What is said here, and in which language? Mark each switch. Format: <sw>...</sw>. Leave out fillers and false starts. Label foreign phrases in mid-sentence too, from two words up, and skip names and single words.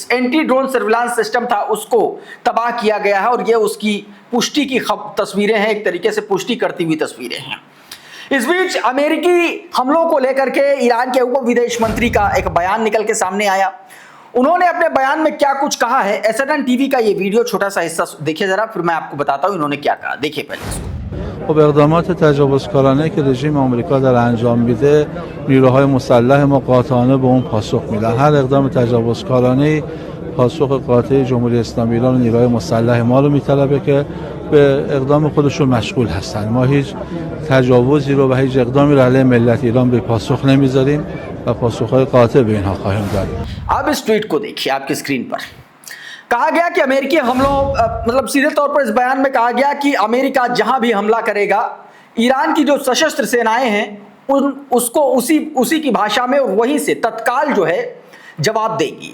<en>anti drone surveillance system</en> <hi>था, उसको तबाह किया गया है और ये उसकी पुष्टि की तस्वीरें हैं, एक तरीके से पुष्टि करती हुई तस्वीरें हैं। इस बीच अमेरिकी हमलों को लेकर के ईरान के उप विदेश मंत्री का एक बयान निकल के सामने आया। उन्होंने अपने बयान में क्या कुछ कहा है, एसएनएन टीवी का ये वीडियो छोटा सा हिस्सा देखिए जरा, फिर मैं आपको बताता हूं इन्होंने क्या कहा। देखिए पहले इसको।</hi> <fa>خب اقدامات تجاوزکارانه که رژیم آمریکا در انجام میده نیروهای مسلح ما قاطعانه به اون پاسخ میدن. هر اقدام تجاوزکارانه پاسخ قاطع جمهوری اسلامی ایران و نیروهای مسلح ما رو میطلبه که به اقدام خودشون مشغول هستن. ما هیچ تجاوزی رو و هیچ اقدامی رو علیه ملت ایران به پاسخ نمیذاریم و پاسخهای قاطع به اینها خواهیم داد.</fa> <hi>अब इस ट्वीट को देखिए आपकी स्क्रीन पर। कहा गया कि अमेरिकी हमलों मतलब सीधे तौर पर इस बयान में कहा गया कि अमेरिका जहां भी हमला करेगा, ईरान की जो सशस्त्र सेनाएं हैं उसको उसी की भाषा में और वहीं से तत्काल जो है जवाब देगी।</hi>